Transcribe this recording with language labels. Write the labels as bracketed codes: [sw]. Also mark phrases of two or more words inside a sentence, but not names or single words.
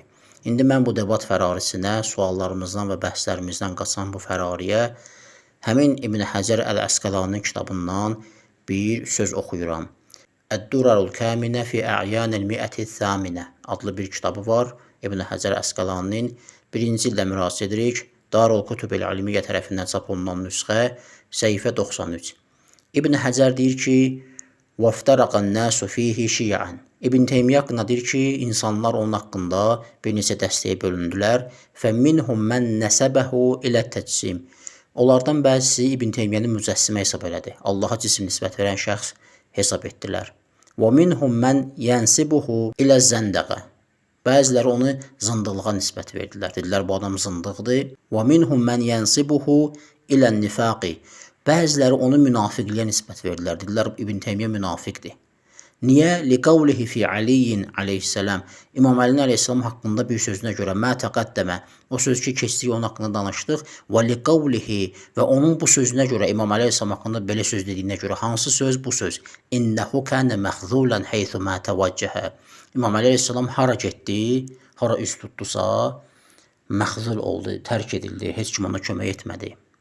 [az] İndi mən bu debat fərarisinə, suallarımızdan və bəhslərimizdən qaçan bu fərariyə həmin İbn Həcər Əl-Əsqəlaninin kitabından bir söz oxuyuram. Əd-Durarul Kəminə fi A'yanil Mi'ətiz Zəminə adlı bir kitabı var. İbn Həcər Əsqəlaninin birinci ildə müraciət edirik. Darul Kutub-el İlmiyyə tərəfindən çap olunan nüsxə səhifə 93. İbn Həcər deyir ki, [ar] وَافْتَرَقَ النَّاسُ فِيهِ شِيَعًا [az] İbn Teymiyyə haqqında deyir ki, insanlar onun haqqında bir neçə dəstəyə bölündülər. [ar] فَمِنْهُمْ مَنْ نَسَبَهُ إِلَى التَّجْسِيمِ [az] Onlardan bəzisi İbn Teymiyyəni mücəssimə hesab elədi. Allaha cisim nisbət verən şəxs hesab etdilər. [ar] وَمِنْهُمْ مَنْ يَنْسِبُهُ إِلَى الزَّنْدَقَ [az] Bəziləri onu zındıqlığa nisbət verdilər. Dedilər, bu adam zındıqdır. [ar] وَمِنْهُمْ مَنْ يَنْسِبُهُ إِلَى النِّفَاقِ [az] Bəziləri onu münafiqliyə nisbət verdilər. Dedilər, İbn Teymiyyə münafiqdir. Niyə? [ar] لِقَوْلِهِ فِي عَلِيٍّ [az] aleyhisselam İmam Əlinin aleyhisselam haqqında bir sözünə görə [ar] ما تقدم [az] o söz ki, keçdik onun haqqında danışdıq və liqavlihi və onun bu sözünə görə İmam aleyhisselam haqqında belə söz dediyinə görə hansı söz bu söz? [ar] إنه كان مخذولا حيثما توجه [az] İmam aleyhisselam hara getdi, hara üst tutdusa məxzul oldu, tərk edildi, heç kim ona kömək etmədi.